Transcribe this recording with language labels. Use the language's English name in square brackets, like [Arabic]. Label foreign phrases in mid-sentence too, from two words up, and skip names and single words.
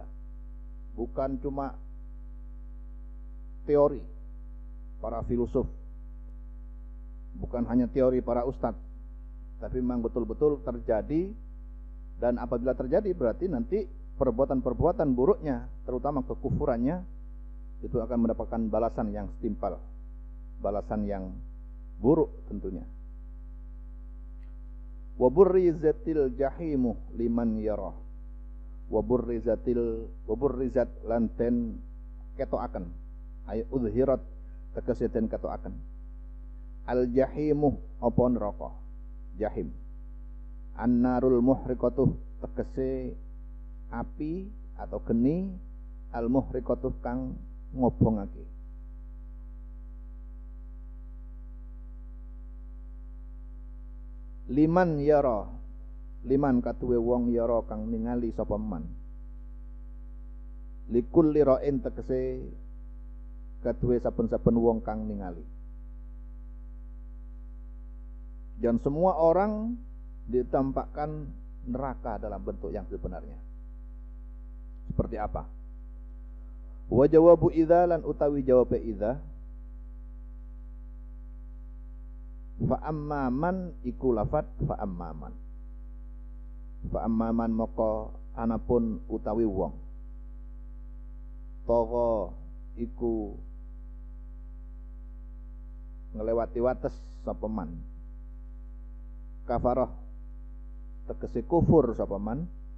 [Indonesian] Bukan cuma teori para filsuf, bukan hanya teori para ustadz, tapi memang betul-betul terjadi. Dan apabila terjadi berarti nanti perbuatan-perbuatan buruknya, terutama kekufurannya, itu akan mendapatkan balasan yang setimpal, balasan yang buruk tentunya. [Arabic] Wa burrizatil jahimu liman yara. Wa burrizat [Javanese] lan den ketokaken, [Arabic] ay udhirat [Javanese] tegese den ketokaken. [Arabic] Al jahimu [Javanese] apa neraka jahim. [Arabic] An-narul muhriqatuh [Javanese] tegese api atau geni, [Arabic] al muhriqatuh [Javanese] kang ngobongake. [Arabic] Liman yara, liman [Javanese] katuwe wong yara kang ningali sapa man. [Arabic] Likulli ra'in [Javanese] tegese katuwe saben-saben wong kang ningali. [Indonesian] Dan semua orang ditampakkan neraka dalam bentuk yang sebenarnya. Seperti apa? [Arabic] Wa jawabu idza [Javanese] lan utawi jawab idza [Arabic] fa amman [Javanese] iku lafat [Arabic] fa amman [Javanese] moko anapun utawi wong tagha iku ngelewati wates sapa man, kafarah tegese kufur sapa man,